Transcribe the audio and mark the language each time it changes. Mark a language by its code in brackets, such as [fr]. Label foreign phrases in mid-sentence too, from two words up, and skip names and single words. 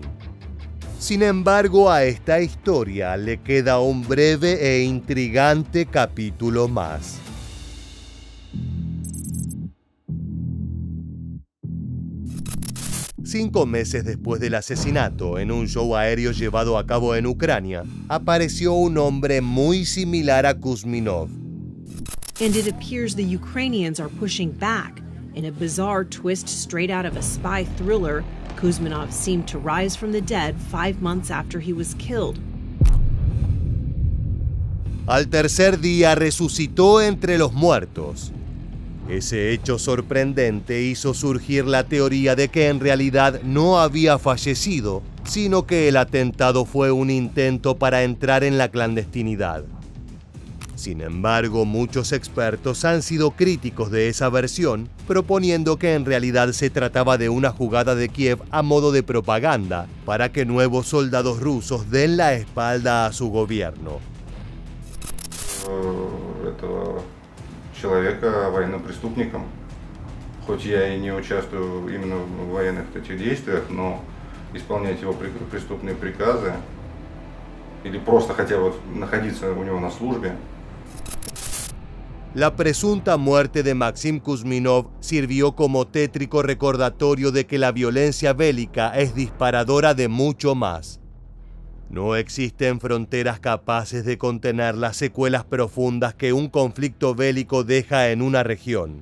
[es] Sin embargo, a esta historia le queda un breve e intrigante capítulo más. Cinco meses después del asesinato, en un show aéreo llevado a cabo en Ucrania, apareció un hombre muy similar a Kuzminov. [en] And it appears the Ukrainians are pushing back. In a bizarre twist straight out of a spy thriller, Kuzminov seemed to rise from the dead 5 months after he was killed. [es] Al tercer día resucitó entre los muertos. Ese hecho sorprendente hizo surgir la teoría de que en realidad no había fallecido, sino que el atentado fue un intento para entrar en la clandestinidad. Sin embargo, muchos expertos han sido críticos de esa versión, proponiendo que en realidad se trataba de una jugada de Kiev a modo de propaganda para que nuevos soldados rusos den la espalda a su gobierno. [ru] Этого человека военным преступником. Хоть я и не участвую именно в военных этих действиях, но исполнять его преступные приказы или просто хотя бы находиться у него на службе. [es] La presunta muerte de Maxim Kuzminov sirvió como tétrico recordatorio de que la violencia bélica es disparadora de mucho más. No existen fronteras capaces de contener las secuelas profundas que un conflicto bélico deja en una región.